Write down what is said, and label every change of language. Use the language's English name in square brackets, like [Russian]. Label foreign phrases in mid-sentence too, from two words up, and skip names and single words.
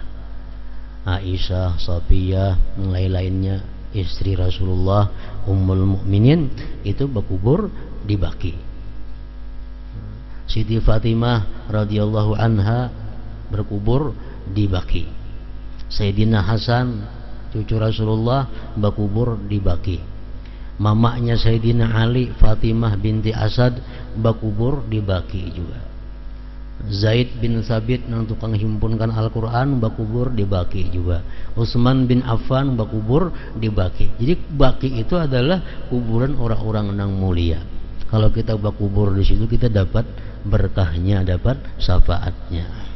[Indonesian] Aisyah, Safiyah, yang lain-lainnya istri Rasulullah, Ummul Mukminin itu berkubur di Baki. Siti Fatimah [Arabic] رضي الله عنها [Indonesian] berkubur di Baki. Sayyidina Hasan, cucu Rasulullah, berkubur di Baki. Mamanya Sayyidina Ali, Fatimah binti Asad, berkubur di Baki juga. Zaid bin Thabit yang tukang himpunkan Al-Quran berkubur di Baki juga. Utsman bin Affan berkubur di Baki. Jadi Baki itu adalah kuburan orang-orang yang mulia. Kalau kita berkubur di situ, kita dapat berkahnya, dapat syafaatnya.